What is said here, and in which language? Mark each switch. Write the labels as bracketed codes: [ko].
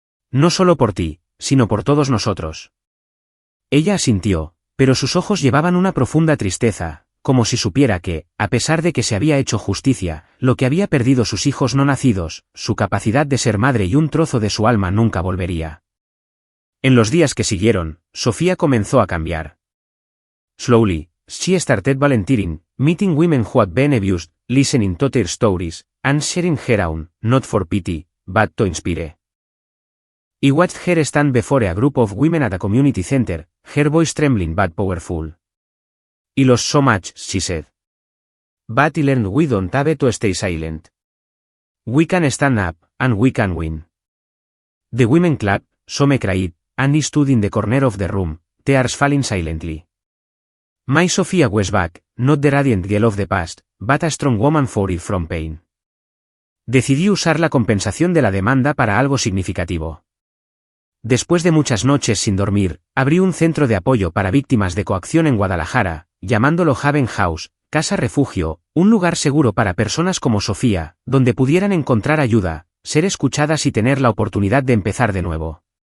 [es] No solo por ti, sino por todos nosotros. Ella asintió, pero sus ojos llevaban una profunda tristeza, como si supiera que, a pesar de que se había hecho justicia, lo que había perdido sus hijos no nacidos, su capacidad de ser madre y un trozo de su alma nunca volvería. En los días que siguieron, Sofía comenzó a cambiar. [en] Slowly, she started volunteering, meeting women who had been abused, listening to their stories, and sharing her own, not for pity, but to inspire. I watched her stand before a group of women at a community center, her voice trembling but powerful. I lost so much, she said. But I learned we don't have to stay silent. We can stand up, and we can win. The women clapped, some cried, and I stood in the corner of the room, tears falling silently. My Sophia was back, not the radiant girl of the past, but a strong woman free from pain. [es] Decidí usar la compensación de la demanda para algo significativo. Después de muchas noches sin dormir, abrí un centro de apoyo para víctimas de coacción en Guadalajara, llamándolo Haven House, casa refugio, un lugar seguro para personas como Sofía, donde pudieran encontrar ayuda, ser escuchadas y tener la oportunidad de empezar de nuevo.